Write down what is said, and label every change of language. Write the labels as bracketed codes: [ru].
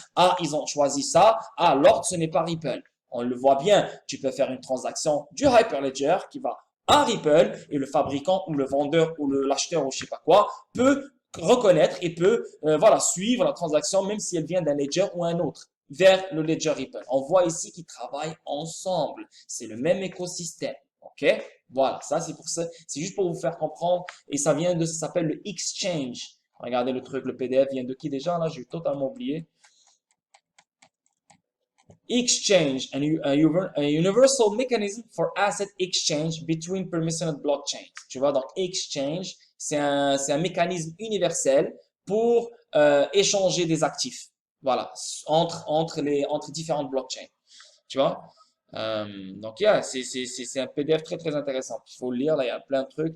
[fr] Ah, ils ont choisi ça, ah, l'ordre ce n'est pas Ripple. On le voit bien, tu peux faire une transaction du Hyperledger qui va à Ripple et le fabricant ou le vendeur ou l'acheteur ou je sais pas quoi peut reconnaître et peut voilà, suivre la transaction même si elle vient d'un ledger ou un autre vers le ledger Ripple. On voit ici qu'ils travaillent ensemble. C'est le même écosystème. OK? Voilà, ça c'est pour ça, c'est juste pour vous faire comprendre et ça vient de ça s'appelle le exchange. Regardez le truc, le PDF vient de qui déjà là, j'ai totalement oublié. [en] Exchange, a universal mechanism for asset exchange between permissioned blockchains. [fr] Tu vois, donc exchange, c'est un mécanisme universel pour échanger des actifs. Voilà, entre différentes blockchains. Tu vois? Donc, yeah, c'est un PDF très, très intéressant. Il faut le lire, là, il y a plein de trucs.